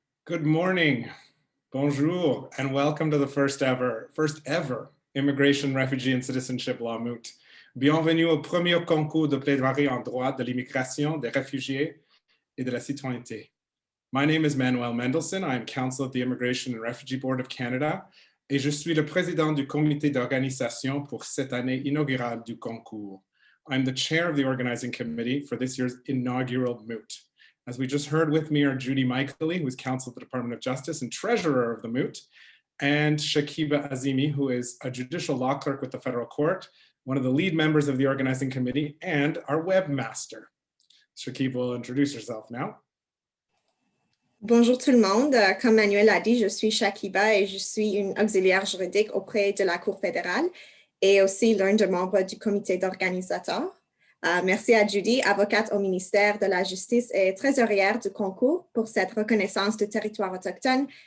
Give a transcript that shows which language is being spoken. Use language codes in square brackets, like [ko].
[en] Good morning, bonjour, and welcome to the first ever Immigration, Refugee, and Citizenship Law Moot. [fr] Bienvenue au premier concours de plaidoirie en droit de l'immigration, des réfugiés et de la citoyenneté. [en] My name is Manuel Mendelzon. I am counsel at the Immigration and Refugee Board of Canada, [fr] et je suis le président du comité d'organisation pour cette année inaugurale du concours. [en] I'm the chair of the Organizing Committee for this year's inaugural Moot. As we just heard, with me are Judy Michaeli, who is counsel at the Department of Justice and treasurer of the Moot, and Shakiba Azimi, who is a judicial law clerk with the federal court, one of the lead members of the Organizing Committee, and our webmaster. Shakiba will introduce herself now. [fr] Bonjour tout le monde. Comme Manuel a dit, je suis Shakiba et je suis une auxiliaire juridique auprès de la Cour fédérale et aussi l'un des membres du comité d'organisateur. Merci à Judy, avocate au ministère de la Justice et trésorière du concours pour cette reconnaissance du territoire autochtone.